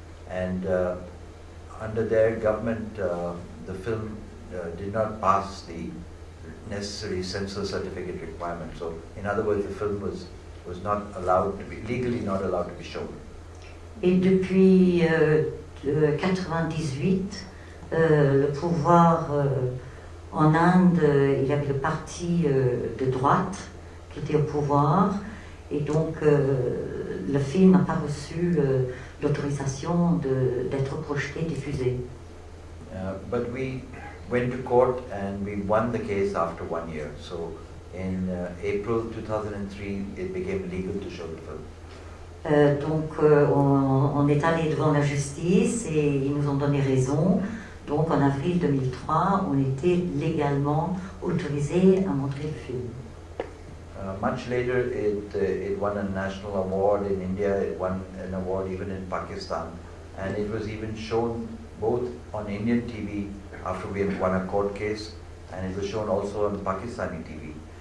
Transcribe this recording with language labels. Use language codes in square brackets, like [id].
[en] And under their government, the film did not pass the necessary censor certificate requirement. So, in other words, the film was not allowed to be, legally not allowed to be shown. [fr] Et depuis 98, le pouvoir en Inde, il y avait le parti de droite qui était au pouvoir, et donc le film n'a pas reçu l'autorisation d'être projeté, diffusé. [en] But we went to court and we won the case after 1 year. So in April 2003, it became legal to show the film. [fr] Donc on est allé devant la justice et ils nous ont donné raison. Donc en avril 2003, on était légalement autorisé à montrer le film. [en] Much later, it won a national award in India. It won an award even in Pakistan, and it was even shown both on Indian TV after we had won a court case, and it was shown also on Pakistani TV.